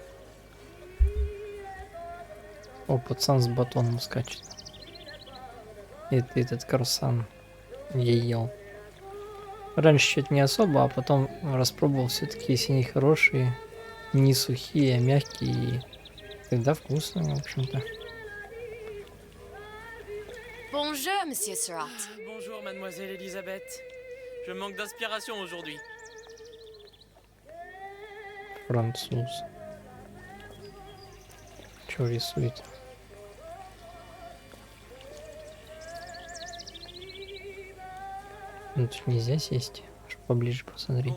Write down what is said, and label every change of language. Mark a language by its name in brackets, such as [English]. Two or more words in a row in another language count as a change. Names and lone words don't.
[Russian] О, пацан с батоном скачет. Это этот круассан я ел. Раньше что-то не особо, а потом распробовал, все-таки если они хорошие, не сухие, а мягкие, тогда вкусно, в общем-то. [French] Bonjour, Monsieur Surratt. Bonjour, mademoiselle Elisabeth. Je manque d'inspiration aujourd'hui. [Russian] Француз. Чё рисует? Ну тут нельзя сесть, чтобы поближе посмотреть.